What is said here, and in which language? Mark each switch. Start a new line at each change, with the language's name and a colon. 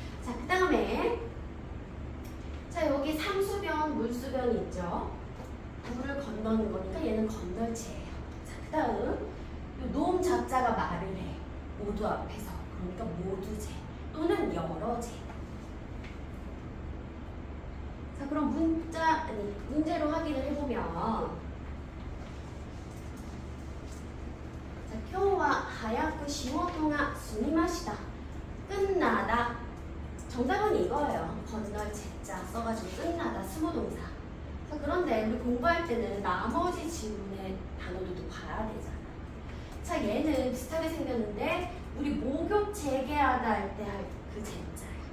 Korean: 자, 그 다음에 자, 여기 상수변, 물수변이 있죠. 물을 건너는 거니까 얘는 건널체예요. 자, 그 다음 노음 자자가 말을 해. 모두 앞에서. 그러니까 모두제 또는 여러제. 자,
Japanese: 그럼 문제로 확인을 해보면 자, 今日は早く仕事が済みました.
Korean: 끝나다. 정답은 이거예요. 건널 제자 써가지고 끝나다 스무동사. 자, 그런데 우리 공부할 때는 나머지 지문의 단어들도 봐야 되잖아. 자, 얘는 비슷하게 생겼는데 우리 목욕 재개하다 할 때 할 그 제자야.